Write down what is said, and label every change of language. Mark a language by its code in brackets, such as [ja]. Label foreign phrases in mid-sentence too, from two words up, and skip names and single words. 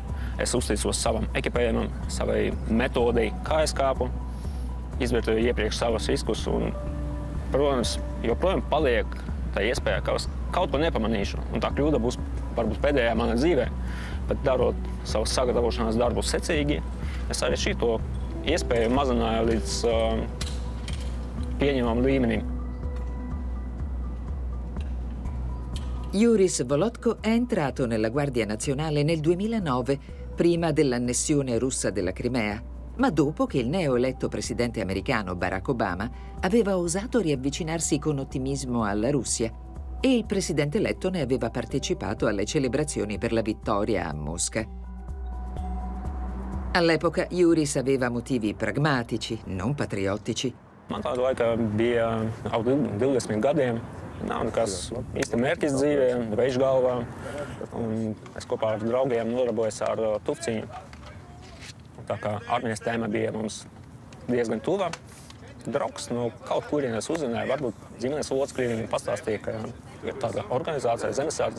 [lv] Es uzticos savam ekipējumam, savai metodei, kā es kāpu, izvērtēju iepriekš savus riskus un, protams, joprojām paliek tā iespēja, ka es kaut ko nepamanīšu, un tā kļūda būs varbūt pēdējā mana dzīvē. Bet darot savus sagatavošanās darbus secīgi, es arī šito iespēju mazināju līdz pieņemamam līmenim. [it] Juris Volodko è entrato nella Guardia Nazionale nel 2009, prima dell'annessione russa della Crimea, ma dopo che il neoeletto presidente americano Barack Obama aveva osato riavvicinarsi con ottimismo alla Russia e il presidente eletto ne aveva partecipato alle celebrazioni per la vittoria a Mosca. All'epoca Juris aveva motivi pragmatici, non patriottici. [lv] Man tāda laika bija ap 20 gadiem. Nav nekas īsti mērķis dzīvē, veids galvā. Un es kopā ar draugiem nodarbojos ar tufciņu. Tā kā armijas tēma bija mums diezgan tuva. Draugs no kaut kurienes uzzināja, varbūt ģimenes locekļi viņam pastāstīja, ka ir tāda organizācija Zemesardze.